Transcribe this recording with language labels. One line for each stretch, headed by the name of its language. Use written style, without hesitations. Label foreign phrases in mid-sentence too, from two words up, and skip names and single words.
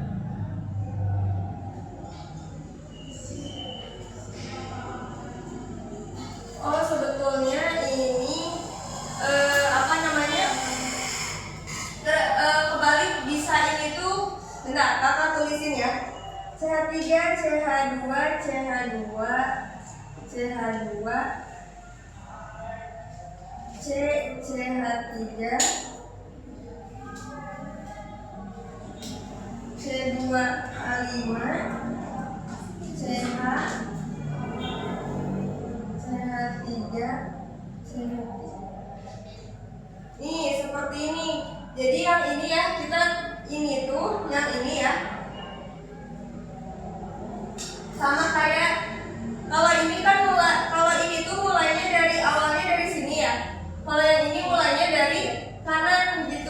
Indonesian: Oh, sebetulnya ini apa namanya? Kebalik bisa ini tuh. Bentar, kakak tulisin ya. CH3, CH2, CH2, CH2, C, CH3, C2H5, CH, CH3, CH3. Nih seperti ini. Jadi yang ini ya, kita ini tuh, yang ini ya. Sama kayak kalau ini kan kalau ini tuh mulainya dari awalnya dari sini ya. Kalau yang ini mulainya dari kanan gitu.